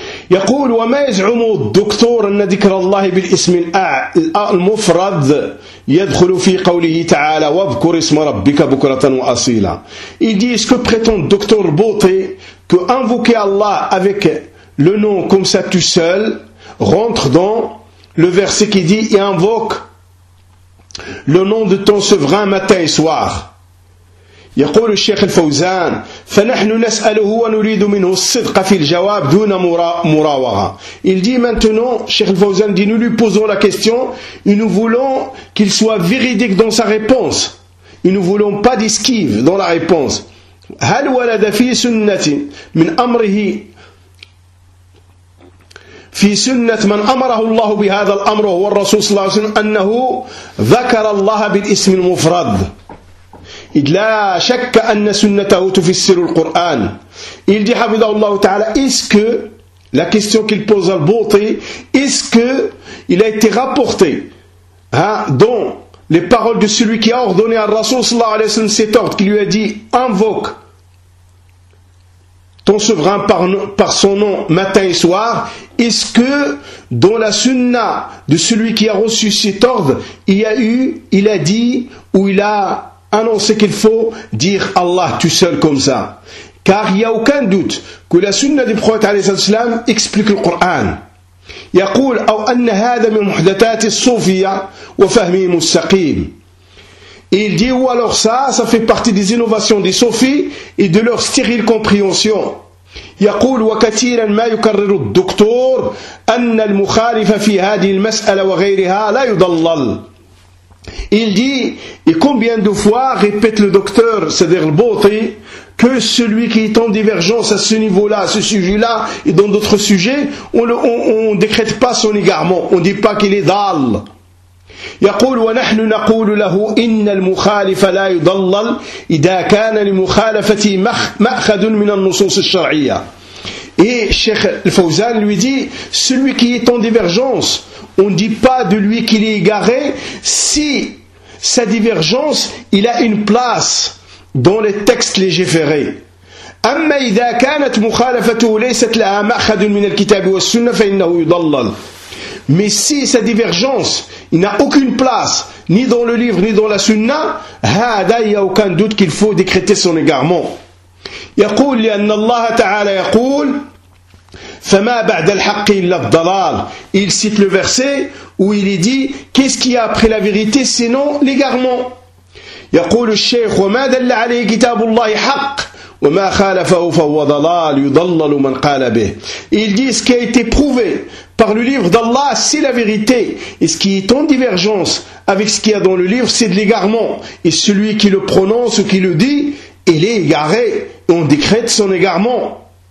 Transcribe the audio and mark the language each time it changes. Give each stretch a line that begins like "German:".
Arabic: يقول وما يزعم الدكتور أن ذكر الله بالاسم المفرد يدخل في قوله تعالى واذكر اسم ربك بكرة وأصيلا.
French: Il dit, est-ce que prétend docteur Bouti que invoquer Allah avec le nom comme ça tout seul rentre dans le verset qui dit et invoque le nom de ton souverain matin et soir.
Arabic: يقول الشيخ الفوزان فنحن نسأله ونريد منه الصدق في الجواب دون مراوغة.
French: Il dit maintenant, Cheikh الفوزان dit, nous lui posons la question et nous voulons qu'il soit véridique dans sa réponse. Et nous ne voulons pas d'esquive dans la réponse.
Arabic: هل ولد في سنة من أمره في سنة من أمره الله بهذا الأمر هو الرسول صلى الله عليه وسلم أنه ذكر الله بالاسم المفرد إذ لا شك أن سنته تفسر القرآن.
French: Il dit
Arabic: حفظه الله تعالى,
French: est-ce que la question qu'il pose à Bouti, est-ce que il a été rapporté, hein, dans les paroles de celui qui a ordonné à
Arabic: الرسول صلى الله عليه وسلم
French: cet ordre, qui lui a dit invoque ton souverain par son nom matin et soir, est-ce que dans la sunna de celui qui a reçu cet ordre, il a dit ou il a annoncé qu'il faut dire Allah tout seul comme ça? Car il n'y a aucun doute que la sunna du prophète sallam explique le Coran.
Arabic: يقول أو أن هذا من محدثات الصوفية وفهمه مستقيم.
French: Il dit, ou alors ça fait partie des innovations des sophies et de leur stérile compréhension.
Arabic: يقول وكثيرا ما يكرر الدكتور أن المخالف في هذه المسألة وغيرها لا يضلل.
French: Il dit, et combien de fois répète le docteur, c'est-à-dire le Bouti, que celui qui est en divergence à ce niveau-là, à ce sujet-là, et dans d'autres sujets, on décrète pas son égarement, on dit pas qu'il est dalle.
Arabic: يقول ونحن نقول له إن المخالف لا يضلل إذا كان لمخالفة مأخذ من النصوص الشرعية.
French: Et Cheikh Al-Fawzan lui dit, celui qui est en divergence, on ne dit pas de lui qu'il est égaré si sa divergence, il a une place dans les textes légiférés.
Arabic: أما إذا كانت مخالفته ليست لها مأخذ من الكتاب والسنة فإنه يضلل.
French: Mais si sa divergence n'a aucune place ni dans le livre ni dans la sunna, هذا il n'y a aucun doute qu'il faut décréter son égarement.
Arabic: يقول لأن الله تعالى يقول فما بعد الحق إلا الضلال.
French: Il cite le verset où il est dit qu'est-ce qu'il y a après la vérité sinon l'égarement.
Arabic: يقول الشيخ وما دل عليه كتاب الله حق وما خالفه فهو ضلال يضلل من قال به.
French: Il dit ce qui a été prouvé par le livre d'Allah, c'est la vérité. Et ce qui est en divergence avec ce qu'il y a dans le livre, c'est de l'égarement. Et celui qui le prononce ou qui le dit, il est égaré. Et on décrète son égarement.